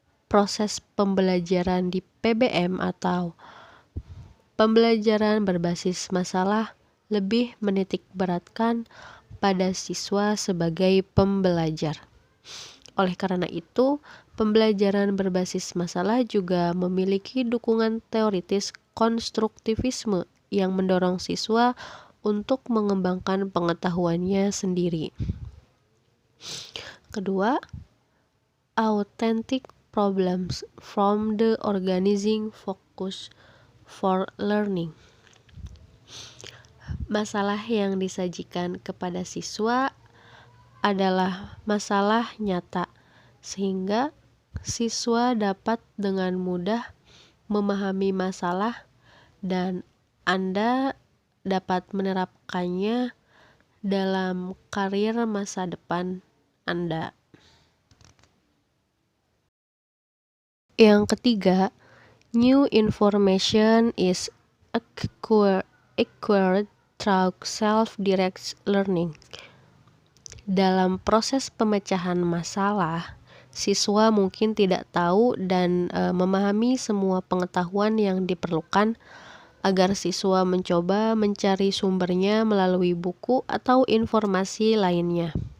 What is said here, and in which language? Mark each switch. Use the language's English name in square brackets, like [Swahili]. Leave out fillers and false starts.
[Indonesian] Proses pembelajaran di PBM atau pembelajaran berbasis masalah lebih menitik beratkan pada siswa sebagai pembelajar. Oleh karena itu, pembelajaran berbasis masalah juga memiliki dukungan teoritis konstruktivisme yang mendorong siswa untuk mengembangkan pengetahuannya sendiri. Kedua, [English] authentic problems from the organizing focus for learning. [Indonesian] Masalah yang disajikan kepada siswa adalah masalah nyata, sehingga siswa dapat dengan mudah memahami masalah dan Anda dapat menerapkannya dalam karir masa depan Anda. Yang ketiga, [English] new information is acquired through self-directed learning. [Indonesian] Dalam proses pemecahan masalah, siswa mungkin tidak tahu dan memahami semua pengetahuan yang diperlukan agar siswa mencoba mencari sumbernya melalui buku atau informasi lainnya.